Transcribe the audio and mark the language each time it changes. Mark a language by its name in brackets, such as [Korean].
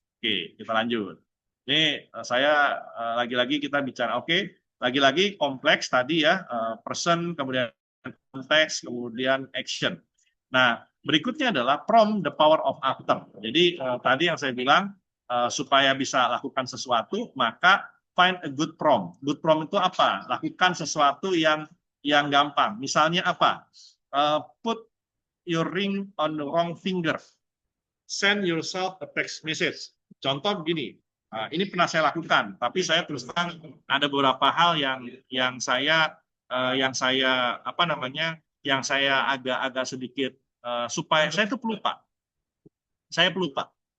[Indonesian] Oke, kita lanjut. Ini saya lagi-lagi kita bicara, oke, lagi-lagi kompleks tadi ya, person, kemudian konteks, kemudian action. Nah, berikutnya adalah [English] from the power of after. [Indonesian] Jadi tadi yang saya bilang, supaya bisa lakukan sesuatu, maka [English] find a good prompt. [Indonesian] Good prompt itu apa? Lakukan sesuatu yang gampang. Misalnya apa? [English] Put your ring on the wrong finger. Send yourself a text message. [Indonesian] Contoh begini, ini pernah saya lakukan, tapi saya terus terang ada beberapa hal yang saya agak sedikit supaya saya itu pelupa. Saya pelupa.